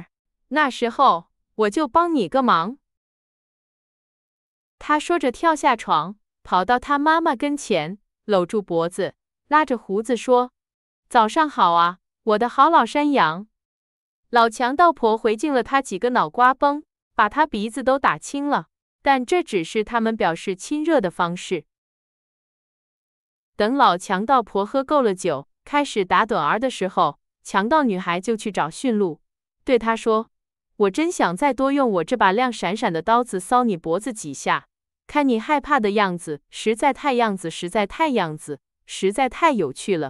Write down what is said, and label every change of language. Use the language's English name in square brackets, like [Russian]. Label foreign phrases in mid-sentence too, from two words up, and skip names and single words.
[Chinese] 那時候我就幫你個忙。” 她說着跳下床，跑到她媽媽跟前，摟住脖子，拉着鬍子說：“早上好啊，我的好老山羊。” 老強盜婆回敬了她幾個腦瓜崩，把她鼻子都打青了，但這只是他們表示親熱的方式。等老強盜婆喝夠了酒，開始打盹兒的時候，強盜女孩就去找馴鹿，對他說：“我真想再多用我這把亮閃閃的刀子搔你脖子幾下，看你害怕的樣子，實在太有趣了。